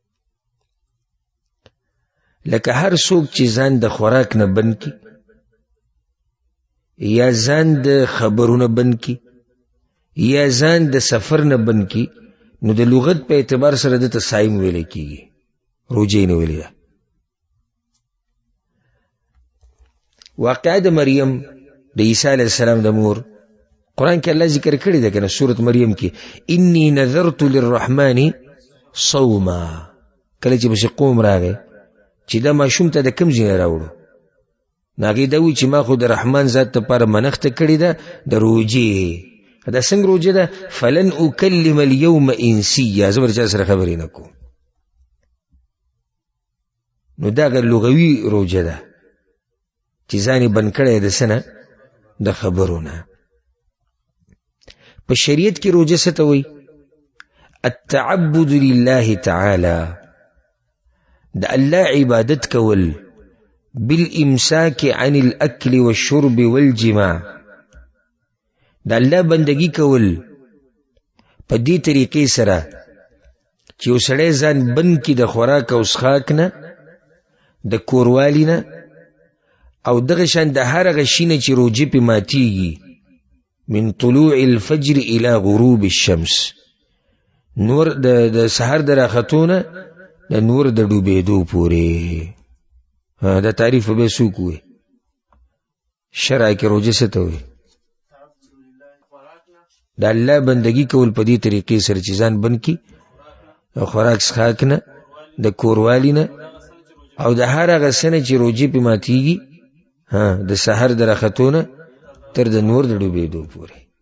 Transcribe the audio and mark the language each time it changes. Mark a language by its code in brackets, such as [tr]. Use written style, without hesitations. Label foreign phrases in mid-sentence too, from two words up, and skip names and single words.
[ps] لکه هر څوک چې ځان د خوراک نه بند کړي یا ځان د خبرونه بند کړي یا ځان د سفر نه بند کړي، نو د لغت په اعتبار سره دته صائم ویلی کېږي، روژې نه ویلی ده. واقعه د مریم د عیسی علیه السلام د مور قرآن کې الله ذکر کړی ده کنه، سورة مریم کې [ar] انی نذرت للرحمن صوما. [ps] کله چې بس قوم راغی چې دا ماشوم ته د کوم ځای نه راوړو، نو هغې دا وایي چې ما خو د رحمان ذات دپاره منښته کړې ده د روژې. دا څنګه روژه ده؟ [ar] فلن اکلم اليوم انسیا، [ps] زه به د چا سره خبرې نه کوم. نو دا هغه لغوي روژه ده چې ځان یې بند کړی د څه نه؟ د خبرو نه. په شریعت کې روژه څه ته وایي؟ [ar] التعبد لله تعالی، [ps] د الله عبادت کول [ar] بالامساک عن الاکل والشرب والجماع، [ps] د الله بندگی کول په دې طریقې سره چې یو سړی ځان بند کړي د خوراک او څښاک نه، د کوروالي نه، او دغه شان د هر هغه شي نه چې روجې پې ماتیږي، [ar] من طلوع الفجر الى غروب الشمس، [ps] نور د سحر د راختو نه د نور د ډوبېدو پورې. دا تعریف به څوک وي؟ شرع کې روجه څه ته وي؟ د الله بندگی کول په دې طریقې سره چې ځان بند کړي د خوراک څښاک نه، د کوروالي نه، او د هر هغه څه نه چې روجې پې ماتیږي د سحر د راختو نه تر د نور د ډوبېدو پورې.